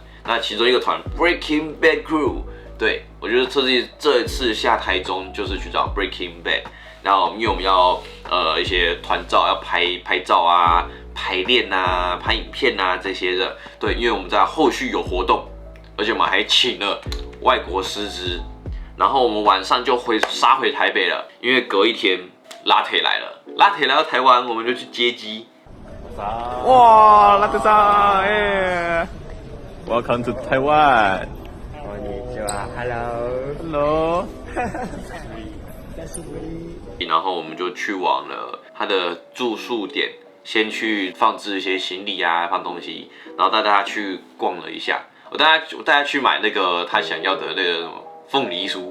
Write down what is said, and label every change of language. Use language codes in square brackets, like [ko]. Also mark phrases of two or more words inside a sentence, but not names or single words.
[zh] 那其中一个团 Breaking Bad Crew，对，我觉得这一次下台中就是去找 Breaking Bad， 然后因为我们要一些团照要拍照啊、排练啊、拍影片啊这些的，对，因为我们在后续有活动，而且我们还请了外国师资，然后我们晚上就杀回台北了，因为隔一天拉铁来了，拉铁来到台湾，我们就去接机。 [en] 哇，拉特桑，Welcome to Taiwan. [ja] こんにちは [en] Hello. [zh] 然后我们就去往了他的住宿点，先去放置一些行李啊，放东西，然后带大家去逛了一下。我带他去买那个他想要的那个什么凤梨酥。